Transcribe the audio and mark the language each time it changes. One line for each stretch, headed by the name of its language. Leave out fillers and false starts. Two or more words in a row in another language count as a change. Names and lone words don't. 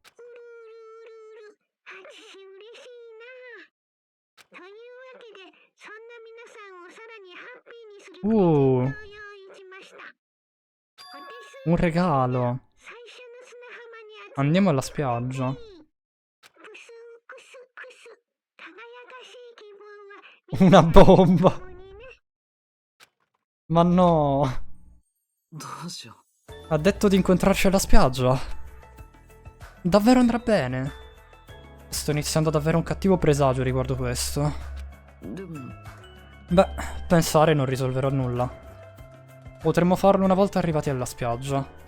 Italian: Un regalo. Andiamo alla spiaggia. Una bomba. Ma no.
Japanese: どうしよ
Italian: Ha detto di incontrarci alla spiaggia. Davvero andrà bene. Sto iniziando ad avere un cattivo presagio riguardo questo.
Japanese: う。でも
Italian: Beh, pensare non risolverà nulla. Potremmo farlo una volta arrivati alla spiaggia.